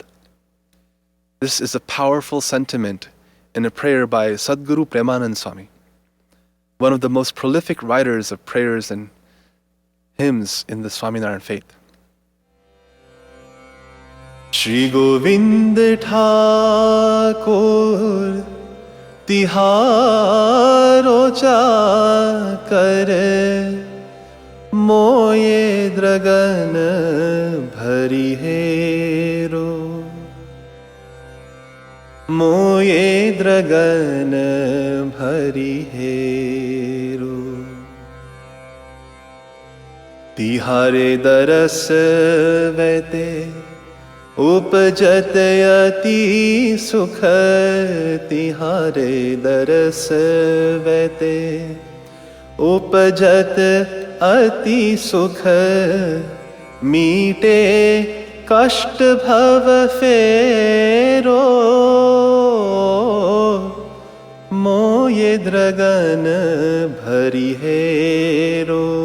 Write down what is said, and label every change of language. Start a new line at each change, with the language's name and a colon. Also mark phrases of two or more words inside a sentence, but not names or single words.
English: This is a powerful sentiment in a prayer by Sadguru Premanand Swami, one of the most prolific writers of prayers and hymns in the Swaminarayan faith.
Braj: श्री गोविंद ठाकुर तिहारो चाकर मोये द्रगन भरी हेरो मोये द्रगन भरी हेरो तिहारे दरस वेते उपजत अति सुख तिहारे दरस वैते उपजत अति सुख मीटे कष्ट भव फेरो मोये द्रगन भरी हेरो